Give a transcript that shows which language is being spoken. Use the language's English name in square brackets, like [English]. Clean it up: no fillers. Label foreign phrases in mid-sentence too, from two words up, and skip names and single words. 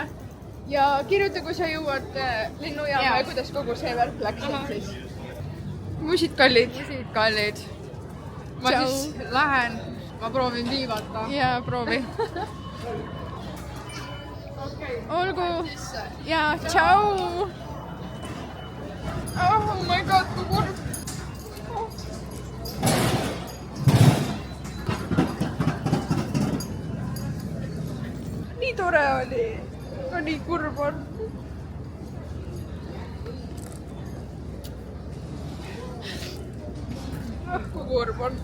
[Estonian] Ja kirjuta, kui sa jõuad lennujaama ja kuidas kogu see värk läks siis. Musid kallid. Musid kallid. Ma siis lähen, ma proovin viivata. Jaa, proovi. Olgu. Ja, tšau. [English] Oh my god, [Estonian] kui kurb. Nii tore oli. Aga nii kurb on. Kui kurb on.